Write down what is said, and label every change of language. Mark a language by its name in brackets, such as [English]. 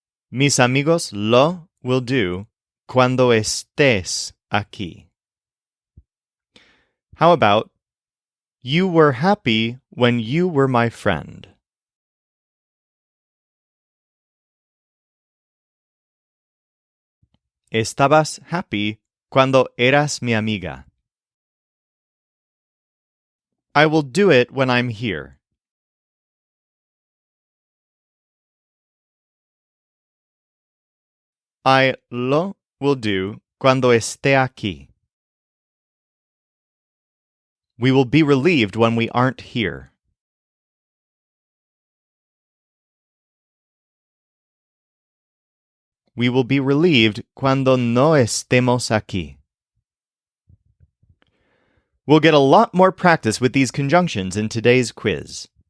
[Spanish] Mis amigos lo [English] will do [Spanish] cuando estés aquí. [English] How about, you were happy when you were my friend? [Spanish] Estabas [English] happy [Spanish] cuando eras mi amiga. [English] I will do it when I'm here. I [Spanish] lo [English] will do [Spanish] cuando esté aquí. [English] We will be relieved when we aren't here. We will be relieved [Spanish] cuando no estemos aquí. [English] We'll get a lot more practice with these conjunctions in today's quiz.